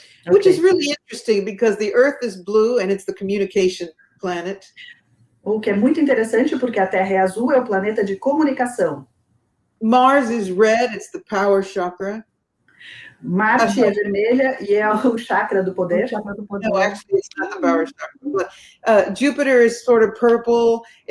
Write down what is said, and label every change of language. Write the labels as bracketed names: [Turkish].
[English] Which is really interesting, because the Earth is blue and it's the communication planet. [Portuguese] O que é muito interessante, porque a Terra é azul, é o planeta de comunicação. [English] Mars is red, it's the power chakra. [Portuguese] Marte é vermelha e é o chakra do poder. [English] No, actually, it's not the power chakra. But, Jupiter is sort of purple.